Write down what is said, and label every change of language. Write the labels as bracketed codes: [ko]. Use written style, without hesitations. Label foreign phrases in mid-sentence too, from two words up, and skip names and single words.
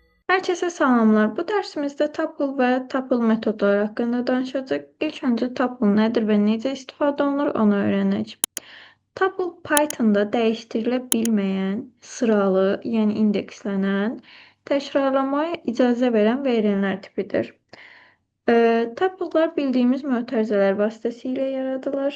[tr] Herkese selamlar. Bu dersimizde tuple ve tuple metodları hakkında danışacağız. İlk önce tuple nedir ve [az] necə istifadə olunur [tr] onu öğreneceğiz. [az] Tuple Python'da dəyişdirilə sıralı, yəni indekslənən, təkrarlamaya icazə verən verilənlər tipidir. Tuple'lar bildiyimiz mötərizələr vasitəsilə yaradılır.